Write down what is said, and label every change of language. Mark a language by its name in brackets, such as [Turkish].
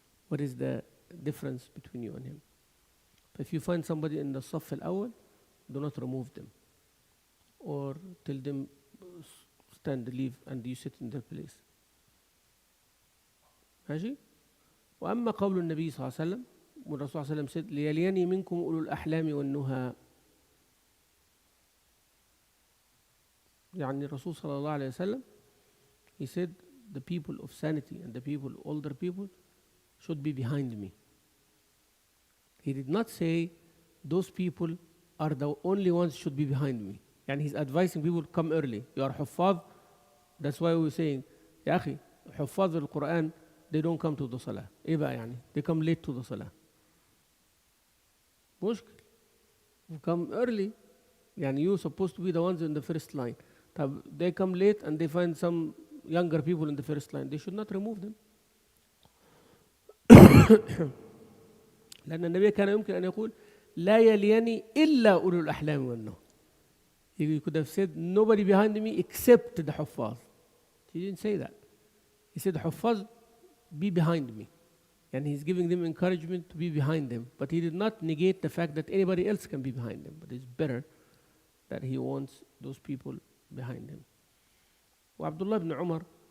[English] What is the difference between you and him? If you find somebody in the [Arabic] الصف الأول, [English] do not remove them or tell them stand, leave and you sit in their place. [Arabic] ماشي؟ وأما قول النبي صلى الله عليه وسلم والرسول صلى الله عليه وسلم said ليليني منكم أولو الأحلام والنهى. يعني الرسول صلى الله عليه وسلم [English] he said the people of sanity and the people, older people, should be behind me. He did not say those people are the only ones should be behind me. [Arabic] يعني [English] he's advising people to come early. You are حفاظ. That's why we're saying [Arabic] يا أخي حفاظ القرآن [English] they don't come to the salah. [Arabic] إيه بقى يعني? [English] They come late to the salah. [Arabic] مشكل. [English] You come early. [Arabic] يعني [English] you're supposed to be the ones in the first line. They come late and they find some younger people in the first line. They should not remove them. [Arabic] لأن النبي كان يمكن أن يقول لا يليني إلا أولو الأحلام والنهى. [English] He could have said nobody behind me except the حفاظ. He didn't say that. He said حفاظ be behind me. And he's giving them encouragement to be behind them. But he did not negate the fact that anybody else can be behind them. But it's better that he wants those people behind him. وعبد الله بن عمر,